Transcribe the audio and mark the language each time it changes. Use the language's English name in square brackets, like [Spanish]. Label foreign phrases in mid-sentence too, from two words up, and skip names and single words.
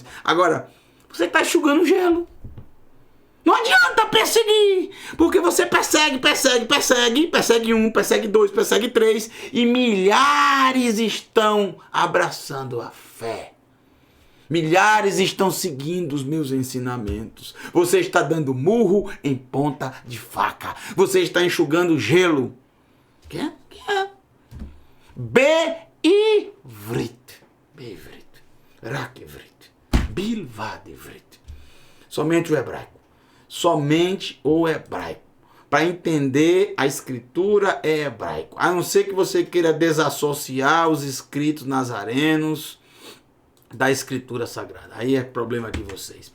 [Portuguese] Agora, você está enxugando gelo. Não adianta perseguir, porque você persegue um, persegue dois, persegue três, e milhares estão abraçando a fé. Milhares estão seguindo os meus ensinamentos. Você está dando murro em ponta de faca. Você está enxugando gelo. Que é? [Hebrew] Beivrit. בעברית. רק עברית. בלבד עברית. [Portuguese] Somente o hebraico. Somente o hebraico. Para entender a escritura é hebraico. A não ser que você queira desassociar os escritos nazarenos da escritura sagrada. Aí é problema de vocês.